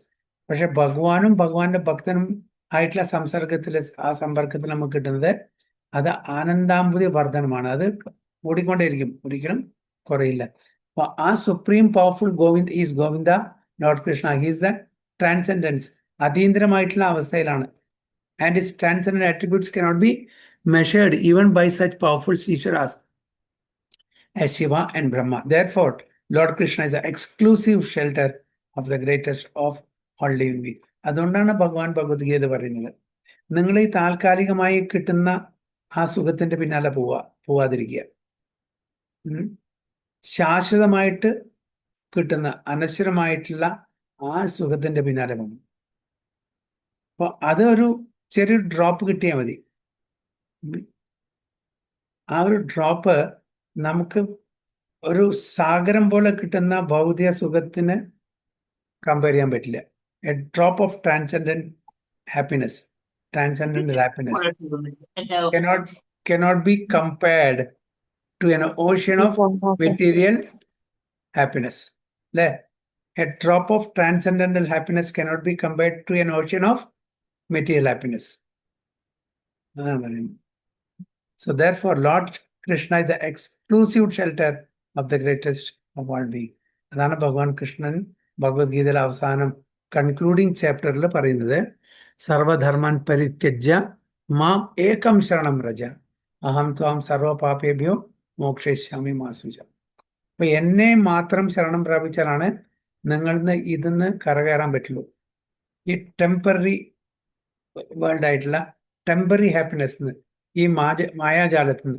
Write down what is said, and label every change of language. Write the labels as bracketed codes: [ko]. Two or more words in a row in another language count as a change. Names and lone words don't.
[ml] പക്ഷെ ഭഗവാനും ഭഗവാന്റെ ഭക്തനും ആയിട്ടുള്ള ആ സമ്പർക്കത്തിൽ നമുക്ക് കിട്ടുന്നത് അത് ആനന്ദാംബുതി വർധനമാണ്. അത് കൂടിക്കൊണ്ടേയിരിക്കും, ഒരിക്കലും കുറയില്ല. അപ്പൊ ആ [en] supreme powerful Govinda Lord Krishna. he's the transcendence, [ml] അതീന്ദ്രമായിട്ടുള്ള അവസ്ഥയിലാണ്. [en] and his transcendent attributes cannot be measured even by such powerful Ishwaras as Shiva and Brahma. Therefore, Lord Krishna is the exclusive shelter of the greatest of all living beings. [ml] അതുകൊണ്ടാണ് ഭഗവാൻ ഭഗവത്ഗീത പറയുന്നത്, നിങ്ങൾ ഈ താൽക്കാലികമായി കിട്ടുന്ന ആ സുഖത്തിന്റെ പിന്നാലെ പോവാതിരിക്കുക. ശാശ്വതമായിട്ട് കിട്ടുന്ന അനശ്വരമായിട്ടുള്ള ആ സുഖത്തിന്റെ പിന്നാലെ പോകണം. അപ്പൊ അത് ഒരു ചെറിയൊരു ഡ്രോപ്പ് കിട്ടിയാൽ മതി. ആ ഒരു ഡ്രോപ്പ് നമുക്ക് ഒരു സാഗരം പോലെ കിട്ടുന്ന ഭൗതിക സുഖത്തിന് കമ്പയർ ചെയ്യാൻ പറ്റില്ല. [en] a drop of transcendental happiness cannot be compared to an ocean of material happiness. A drop of transcendental happiness cannot be compared to an ocean of material happiness. So therefore, Lord Krishna is the exclusive shelter of the greatest of all beings. [ml] അതാണ് ഭഗവാൻ കൃഷ്ണൻ ഭഗവത്ഗീതയിലെ അവസാനം [en] concluding chapter [ml] പറയുന്നത്, [sa] സർവധർമാൻ പരിത്യജ്യ മാം ഏകം ശരണം വ്രജ അഹം ത്വാം സർവപാപേഭ്യോ മോക്ഷയിഷ്യാമി മാ ശുച. [ml] അപ്പൊ എന്നെ മാത്രം ശരണം പ്രാപിച്ചാലാണ് നിങ്ങളിന്ന് ഇതിന്ന് കരകയറാൻ പറ്റുള്ളൂ. ഈ [en] temporary world [ml] ആയിട്ടുള്ള [en] temporary happiness, [ml] ഈ മായാജാലത്തുനിന്ന്.